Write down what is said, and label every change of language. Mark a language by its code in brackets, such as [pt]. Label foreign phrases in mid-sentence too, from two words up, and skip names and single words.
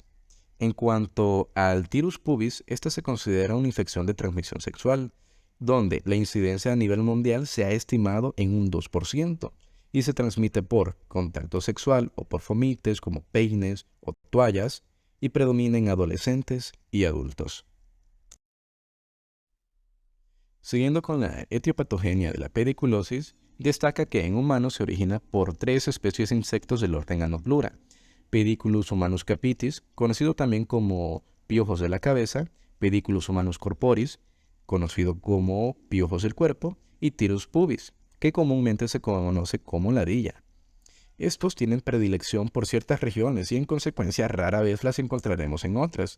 [es] En cuanto al Tyrus pubis, esta se considera una infección de transmisión sexual, donde la incidencia a nivel mundial se ha estimado en un 2% y se transmite por contacto sexual o por fomites como peines o toallas, y predomina en adolescentes y adultos. Siguiendo con la etiopatogenia de la pediculosis, destaca que en humanos se origina por 3 especies de insectos del orden Anoplura: Pediculus humanus capitis, conocido también como piojos de la cabeza, Pediculus humanus corporis, conocido como piojos del cuerpo, y Tyrus pubis, que comúnmente se conoce como ladilla. Estos tienen predilección por ciertas regiones y en consecuencia rara vez las encontraremos en otras.